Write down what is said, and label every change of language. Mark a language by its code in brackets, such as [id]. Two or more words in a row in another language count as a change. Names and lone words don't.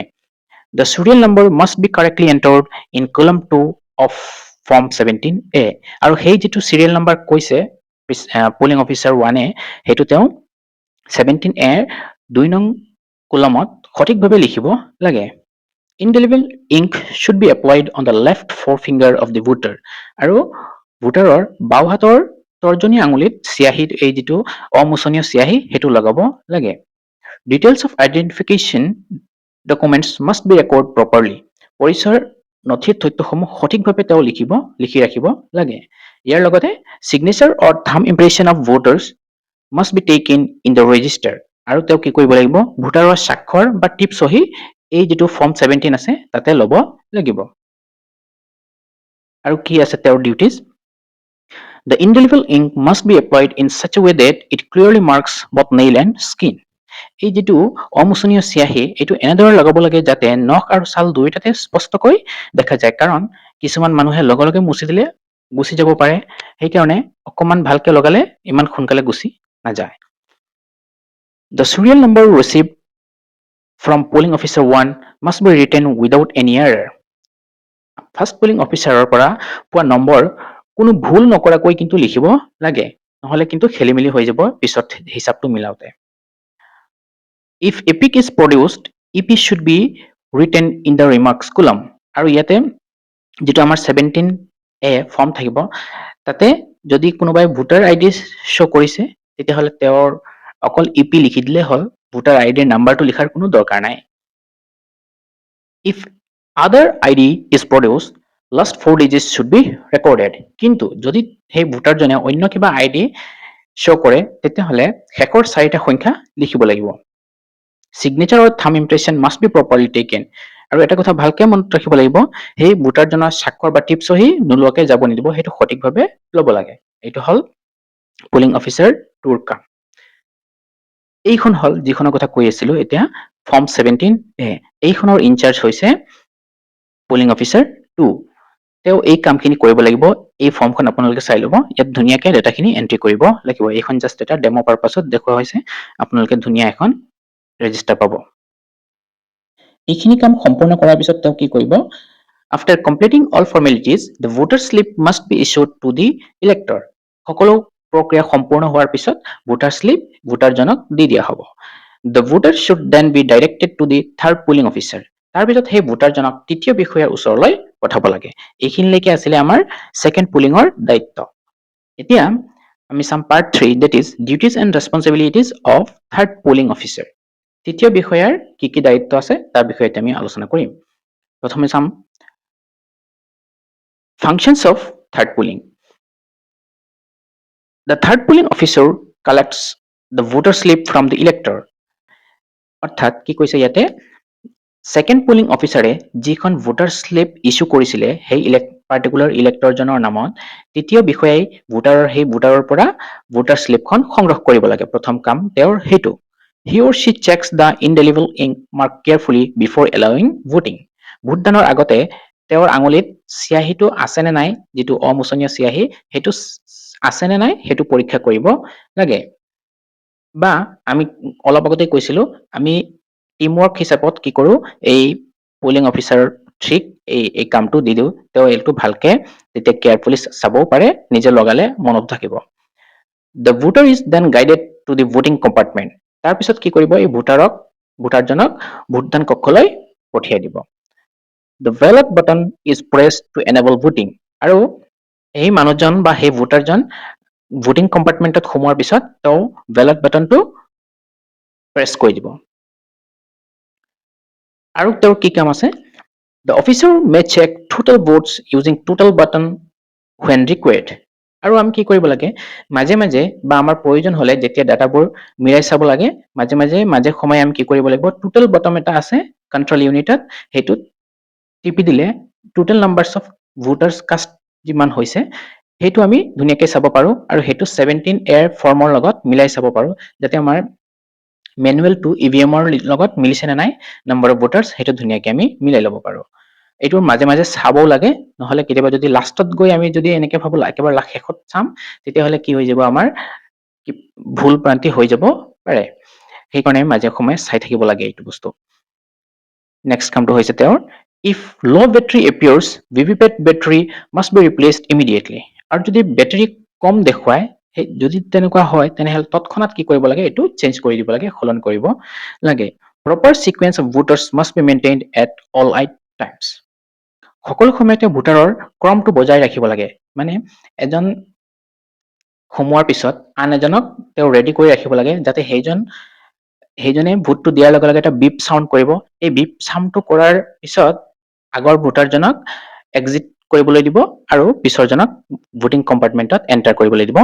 [en] The serial number must be correctly entered in column 2 of form 17A. [as] আৰু সেই যিটো [en] serial number [as] কৈছে [en] polling officer [as] 1এ, সেইটো তেওঁ 17A 2 নং কলমত সঠিকভাৱে লিখিব লাগে। [en] Indelible ink should be applied on the left forefinger of the voter. [as] আৰু ভোটাৰৰ বাওঁ হাতৰ তৰ্জনী আঙুলিত চিয়াহী, এই যিটো অমোচনীয় চিয়াহী সেইটো লগাব লাগে। [en] Details of identification documents must be recorded properly. [as] পৰিচয়ৰ নথিৰ তথ্যসমূহ সঠিকভাৱে তেওঁ লিখি ৰাখিব লাগে। ইয়াৰ লগতে [en] signature or thumb impression of voters must be taken in the register. [as] আৰু তেওঁ কি কৰিব লাগিব, ভোটাৰৰ স্বাক্ষৰ বা টিপ চহী এই যিটো ফৰ্ম 17 আছে তাতে ল'ব লাগিব। আৰু কি আছে তেওঁৰ ডিউটিজ, [en] The indelible ink must be applied in such a way that it clearly marks both nail and skin. [as] এই যিটো অমোচনীয় চিয়াহী এইটো এনেদৰে লগাব লাগে যাতে নখ আৰু ছাল দুয়োটাতে স্পষ্টকৈ দেখা যায়, কাৰণ কিছুমান মানুহে লগে লগে মুচি দিলে গুচি যাব পাৰে, সেইকাৰণে অকণমান ভালকে লগালে ইমান সোনকালে গুচি নাযায়। [en] The serial number received from polling officer 1 must be written without any error. first polling officer [as] পৰা পোৱা নম্বৰ কোনো ভুল নকৰাকৈ কিন্তু লিখিব লাগে, নহলে কিন্তু খেলি মেলি হৈ যাব পিছত হিচাপটো মিলাওতে। [en] If epic is produced, EP should be written in the remarks column. [as] আৰু ইয়াতে যেটো আমাৰ 17A ফৰ্ম থাকিব, তাতে যদি কোনোবাই [en] voter ID show [as] কৰিছে তেতিয়াহলে তেওঁৰ অকল EP লিখি দিলে হল, [en] voter ID number [as] লিখাৰ কোনো দৰকাৰ নাই। [en] If other ID is produced, last 4 digits should be recorded. [as] কিন্তু যদি সেই ভোটাৰজনে অন্য কিবা [en] ID show [as] কৰে তেতিয়াহলে শেষৰ 4টা সংখ্যা লিখিব লাগিব। [en] Signature or thumb impression must be properly taken. [as] আৰু এটা কথা ভালকে মনত ৰাখিব লাগিব, সেই ভোটাৰজনৰ স্বাক্ষৰ বা টিপ সহি নোলোৱাকৈ যাব নিদিব, সেইটো সঠিকভাৱে ল'ব লাগে। এইটো হল [en] polling officer 2 [as] কাম। এইখন হল যিখনৰ কথা কৈ আছিলো এতিয়া ফৰ্ম 17A। এইখনৰ ইনচাৰ্জ হৈছে [en] polling officer 2. [as] তেওঁ এই কামখিনি কৰিব লাগিব। এই ফৰ্মখন আপোনালোকে চাই ল'ব, ইয়াত ধুনীয়াকৈ [en] data entry [as] কৰিব লাগিব। এইখন জাষ্ট এটা [en] demo purpose [as] দেখুওৱা হৈছে, আপোনালোকে ধুনীয়া এখন ৰেজিষ্টাৰ পাব। এইখিনি কাম সম্পূৰ্ণ কৰাৰ পিছত তেওঁ কি কৰিব, [en] after completing all formalities, the voter slip must be issued to the elector. [as] সকলো প্ৰক্ৰিয়া সম্পূৰ্ণ হোৱাৰ পিছত [en] voter slip [as] ভোটাৰজনক দি দিয়া হ'ব। [en] The voter should then be directed to the third polling officer. [as] তাৰ পিছত সেই ভোটাৰজনক তৃতীয় বিষয়াৰ ওচৰলৈ পঠাব লাগে। এইখিনিলৈকে আছিলে আমাৰ [en] second polling [as] দায়িত্ব। এতিয়া আমি চাম পাৰ্ট 3, [en] that is duties and responsibilities of third polling officer. [as] তৃতীয় বিষয়াৰ কি কি দায়িত্ব আছে তাৰ বিষয়ে আমি আলোচনা কৰিম। প্ৰথমে চাম [en] functions of third polling. The third polling officer collects the voter slip from the elector. [as] অৰ্থাৎ কি কৈছে ইয়াতে, [en] second polling officer [as] যিখন [en] voter slip issue [as] কৰিছিলে সেই [en] particular elector [as] নামত, তৃতীয় বিষয়াই সেই ভোটাৰৰ পৰা [en] voter slip [as] সংগ্ৰহ কৰিব লাগে। প্ৰথম কাম তেওঁৰ সেইটো। [en] He or she checks the indelible ink mark carefully before allowing voting. [as] ভোটদানৰ আগতে তেওঁৰ আঙুলিত চিয়াহীটো আছে নে নাই, যিটো অমোচনীয় চিয়াহী সেইটো আছে নে নাই সেইটো পৰীক্ষা কৰিব লাগে। বা আমি অলপ আগতে কৈছিলো, আমি টিমৱৰ্ক হিচাপত কি কৰো, এই [en] polling officer 3 [as] এই কামটো দি দিওঁ, তেওঁ এইটো ভালকে তেতিয়া কেয়াৰফুলি চাবও পাৰে, নিজে লগালে মনত থাকিব। [en] The voter is then guided to the voting compartment. [as] তাৰপিছত কি কৰিব, এই ভোটাৰজনক ভোটদান কক্ষলৈ পঠিয়াই দিব। [en] The ballot button is pressed to enable voting. [as] আৰু এই মানুহজন বা সেই ভোটাৰজন [en] voting compartment [as] সোমোৱাৰ পিছত তেওঁ [en] ballot button press [as] কৰি দিব। আৰু তেওঁৰ কি কাম আছে, [en] the officer may check total votes using total button when required. [as] আৰু আমি কি কৰিব লাগে, মাজে মাজে বা আমাৰ প্ৰয়োজন হলে যেতিয়া ডাটাবোৰ মিলাই চাব লাগে, মাজে সময়ে আমি কি কৰিব লাগিব, [en] total bottom [as] এটা আছে [en] control unit, [as] সেইটোত টিপি দিলে [en] total numbers of voters cast [as] যিমান হৈছে সেইটো আমি ধুনীয়াকৈ চাব পাৰো। আৰু সেইটো 17A ফৰ্মৰ লগত মিলাই চাব পাৰো, যাতে আমাৰ [en] manual to EVM [as] লগত মিলিছে নে নাই [en] number of voters, [as] সেইটো ধুনীয়াকৈ আমি মিলাই ল'ব পাৰো। এইটো মাজে মাজে চাবও লাগে, নহলে কেতিয়াবা যদি লাষ্টত গৈ আমি যদি এনেকে ভাবো একেবাৰে শেষত চাম, তেতিয়াহলে কি হৈ যাব, আমাৰ ভুল ভ্ৰান্তি হৈ যাব পাৰে। সেইকাৰণে মাজে সময়ে চাই থাকিব লাগে এইটো বস্তু। নেক্সট কামটো হৈছে তেওঁৰ, [en] if low battery appears, VVPAT battery must be replaced immediately. [as] আৰু যদি বেটাৰী কম দেখুৱায়, যদি তেনেকুৱা হয় তেনেহলে তৎক্ষণাত কি কৰিব লাগে, এইটো চেঞ্জ কৰি দিব লাগে, সলনি কৰিব লাগে। [en] Proper sequence of voters must be maintained at all times. [as] সকলো সময়তে ভোটাৰৰ ক্ৰমটো বজাই ৰাখিব লাগে। মানে এজন সোমোৱাৰ পিছত আন এজনক তেওঁ ৰেডি কৰি ৰাখিব লাগে, যাতে সেইজনে ভোটটো দিয়াৰ লগে লগে এটা [en] beep sound [as] কৰিব। এই [en] beep sound [as] কৰাৰ পিছত আগৰ ভোটাৰজনক এক্সিট কৰিবলৈ দিব আৰু পিছৰজনক [en] voting compartment enter [as] কৰিবলৈ দিব।